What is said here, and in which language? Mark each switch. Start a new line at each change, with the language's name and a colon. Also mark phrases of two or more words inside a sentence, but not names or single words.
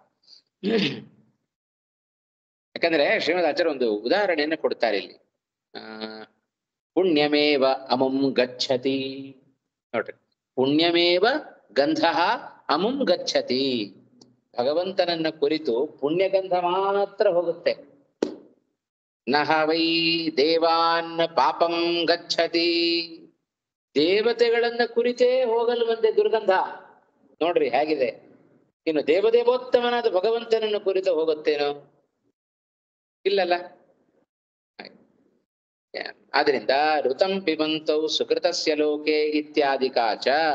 Kannada: ಯಾಕಂದ್ರೆ ಶ್ರೀಮದ್ ಆಚಾರ್ಯ ಒಂದು ಉದಾಹರಣೆಯನ್ನು ಕೊಡ್ತಾರೆ ಇಲ್ಲಿ.
Sanskrit: ಪುಣ್ಯಮೇವ ಅಮುಂ ಗಚ್ಚತಿ. ನೋಡ್ರಿ, ಪುಣ್ಯಮೇವ ಗಂಧ ಅಮುಂ ಗಚ್ಚತಿ.
Kannada: ಭಗವಂತನನ್ನ ಕುರಿತು ಪುಣ್ಯಗಂಧ ಮಾತ್ರ ಹೋಗುತ್ತೆ.
Sanskrit: ನಹ ವೈ ದೇವಾನ್ ಪಾಪಂ ಗಚ್ಚತಿ.
Kannada: ದೇವತೆಗಳನ್ನ ಕುರಿತೇ ಹೋಗಲ್ವಂತೆ ದುರ್ಗಂಧ. ನೋಡ್ರಿ ಹೇಗಿದೆ. ಇನ್ನು ದೇವದೇವೋತ್ತಮನಾದ ಭಗವಂತನನ್ನು ಕುರಿತು ಹೋಗುತ್ತೇನೋ? ಇಲ್ಲಲ್ಲ.
Sanskrit: ಆದ್ರಿಂದ ಋತಂ ಪಿಬಂತೌ ಸುಕೃತಸ್ಯ ಲೋಕೆ ಇತ್ಯಾದಿಕಾಚ.